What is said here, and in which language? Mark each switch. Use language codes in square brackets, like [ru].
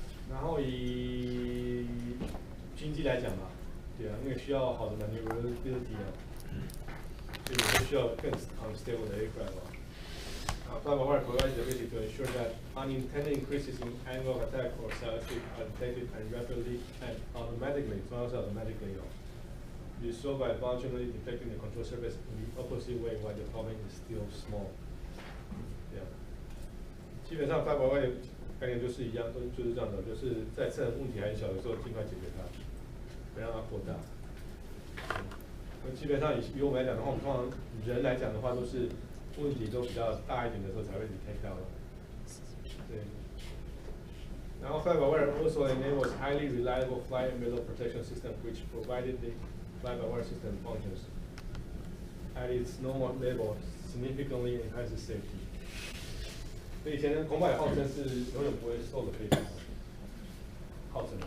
[zh] 然后以军机来讲嘛，对啊，因为需要好的 maneuverability 啊。所以我们需要更 [en] unstable 的 aircraft flight-by-wire provides the ability to ensure that unintended increases in angle of attack or side-slip are detected and rapidly and automatically, [zh] 重要是 [en] automatically resolved by functionally deflecting the control surface in the opposite way while the problem is still small. [zh] 这样，基本上 flight-by-wire 概念就是一样，就是这样的，就是在趁问题还小的时候尽快解决它，不让它扩大。基本上以我们来讲的话，我们通常人来讲的话，都是问题都比较大一点的时候才会 detect 到的。对。 [en] 然后 flight-by-wire also enables highly reliable flight envelope protection system, which provided the flight-by-wire system functions at its normal level significantly enhances safety. [zh] 所以以前的空巴也号称是永远不会漏的飞机，号称的。